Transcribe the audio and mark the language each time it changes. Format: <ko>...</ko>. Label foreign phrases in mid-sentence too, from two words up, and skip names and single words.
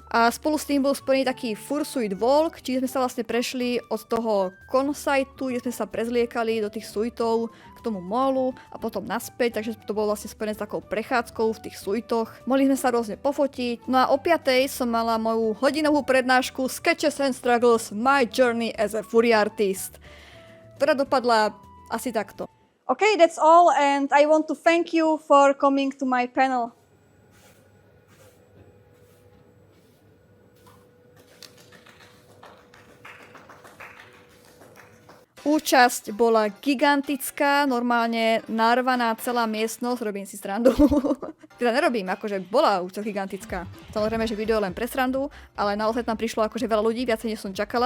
<sk>A spolu s tým bol spojený taký Fursuit Walk, čiže sme sa vlastne prešli od toho con-situ, kde sme sa prezliekali do tých suitov k tomu molu a potom naspäť, takže to bolo vlastne spojené s takou prechádzkou v tých suitoch. Mohli sme sa rôzne pofotiť. No a o 5:00 som mala moju hodinovú prednášku Sketches and Struggles My Journey as a Fury Artist, ktorá dopadla asi takto.</sk> <en>Okay, that's all and I want to thank you for coming to my panel.</en> <sk>Účasť bola gigantická, normálne narvaná celá miestnosť, robím si srandu. Teda nerobím, akože bola účasť gigantická. Samozrejme, že video len pre srandu, ale naozaj tam prišlo akože veľa ľudí, viacej než som čakala.</sk>